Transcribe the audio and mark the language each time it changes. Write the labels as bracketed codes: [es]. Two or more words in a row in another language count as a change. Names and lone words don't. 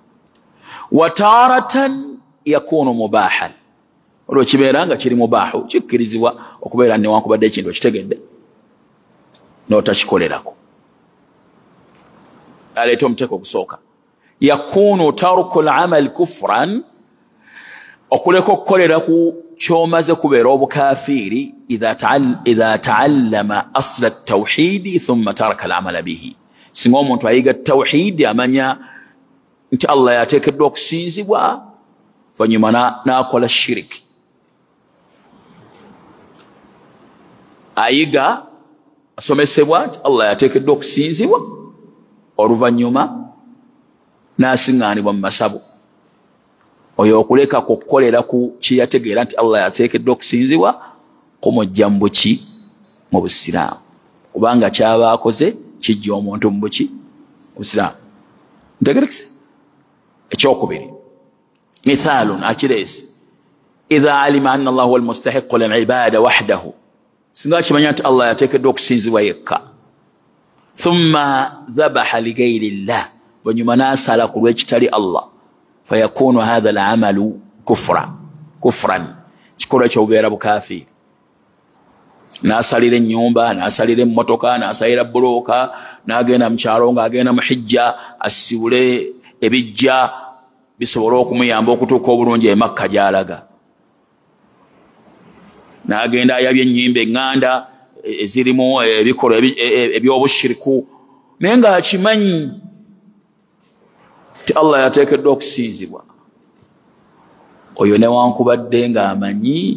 [ar] وتارة يكون مباحا, [lg] olwo kibeera nga kiri mubaahu, kikkirizibwa okubeera newankubadde ekintu okitegedde n'otakikolerako. Aleeta omuteeko ogusooka. [ar] يكون ترك العمل كفرا, [lg] okuleka okukolera ku ky'omaze kubeera obukafiiri [ar] إذا تعلم أصل التوحيد ثم ترك العمل به. [lg] Singa omuntu ayiga tawhidi, amanya nti Allah yateekeddwa okusinzibwa, oluvannyuma n'akola shiriki. Ayiga, asomesebwa nti Allah yateekeddwa okusinzibwa, oluvannyuma n'asiŋŋaanibwa mu masabu. Oyo okuleka kukolera ku kyeyategeera nti Allah yateekeddwa okusinzibwa kumujja mu buki? Mu busiraamu. Kubanga kyaba akoze kijja omuntu mu buki? Mu busiraamu. Ntegerekese? Ekyokubiri, mithaalun akireese, [ar] إذا علم أن الله هو المستحق للعبادة وحده, [lg] singa kimanya nti Allah yateekeddwa okusinzibwa yekka, [ar] ثم ذبح لغير الله, [lg] bwenyuma n'asala ku lw'ekitali Allah, [ar] فيكون هذا العمل كفرا, [lg] kikolwa ky'obubeera bukafiiri. N'asalira ennyumba, n'asalira emmotoka, n'asalira bulooka, n'agenda mu kyalo ng'agenda mu hijja, asibule ebijja bisobole okumuyamba okutuuka obulungi e Makka gy'alaga. N'agenda ayabye ennyimba eŋŋanda ezirimu ebikolwa ebyobushiriku, naye ng'akimanyi ti Allah yateekeddwa okusinzibwa oyo newankubadde nga amanyi